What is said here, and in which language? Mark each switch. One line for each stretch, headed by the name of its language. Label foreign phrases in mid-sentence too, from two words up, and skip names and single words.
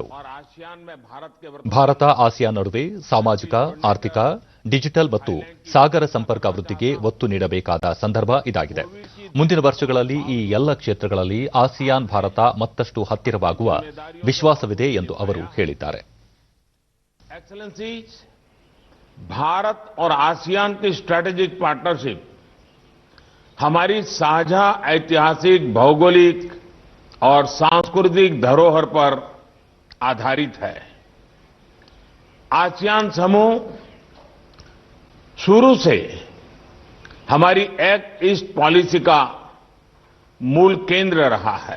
Kannada: ಭಾರತ ಆಸಿಯಾನ್ ನಡುವೆ ಸಾಮಾಜಿಕ, ಆರ್ಥಿಕ, ಡಿಜಿಟಲ್ ಮತ್ತು ಸಾಗರ ಸಂಪರ್ಕ ವೃದ್ಧಿಗೆ ಒತ್ತು ನೀಡಬೇಕಾದ ಸಂದರ್ಭ ಇದಾಗಿದೆ. ಮುಂದಿನ ವರ್ಷಗಳಲ್ಲಿ ಈ ಎಲ್ಲ ಕ್ಷೇತ್ರಗಳಲ್ಲಿ ಆಸಿಯಾನ್ ಭಾರತ ಮತ್ತಷ್ಟು ಹತ್ತಿರವಾಗುವ ವಿಶ್ವಾಸವಿದೆ ಎಂದು ಅವರು ಹೇಳಿದ್ದಾರೆ.
Hindi: भारत और आसियान की
English: strategic partnership
Hindi: हमारी साझा ऐतिहासिक, भौगोलिक और सांस्कृतिक धरोहर पर आधारित है. आसियान समूह शुरू से हमारी
English: Act East policy
Hindi: का मूल केंद्र रहा है.